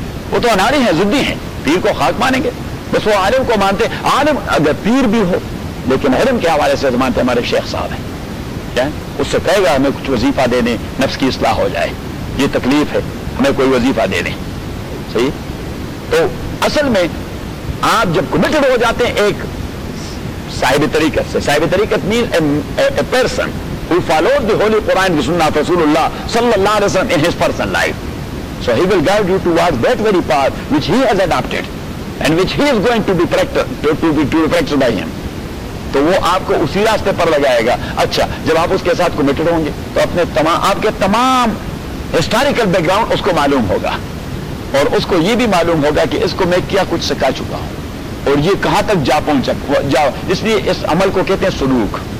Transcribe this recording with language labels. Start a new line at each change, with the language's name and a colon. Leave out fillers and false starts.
Urdu: وہ تو اناڑی ہیں, ضدی ہیں, پیر کو خاک مانیں گے, بس وہ عالم کو مانتے. عالم اگر پیر بھی ہو لیکن علم کے حوالے سے مانتے ہمارے شیخ صاحب ہیں. کیا اس سے کہے گا ہمیں کچھ وظیفہ دے دیں, نفس کی اصلاح ہو جائے, یہ تکلیف ہے, ہمیں کوئی وظیفہ دے دیں. صحیح. تو اصل میں آپ جب کمیٹڈ ہو جاتے ہیں ایک صاحب طریقت
English: سے, صاحب طریقت means a person who follows the holy Quran and sunnah رسول اللہ صلی اللہ علیہ وسلم in his personal life, so he will guide you towards that very path which he has adopted and which he is going to be practiced to be practiced by him.
Urdu: تو وہ آپ کو اسی راستے پر لگائے گا. اچھا, جب آپ اس کے ساتھ committed ہوں گے تو اپنے تمام آپ کے تمام historical background اس کو معلوم ہوگا, اور اس کو یہ بھی معلوم ہوگا کہ اس کو میں کیا کچھ سکھا چکا ہوں اور یہ کہاں تک جا پہنچا جاؤ. اس لیے اس عمل کو کہتے ہیں سلوک.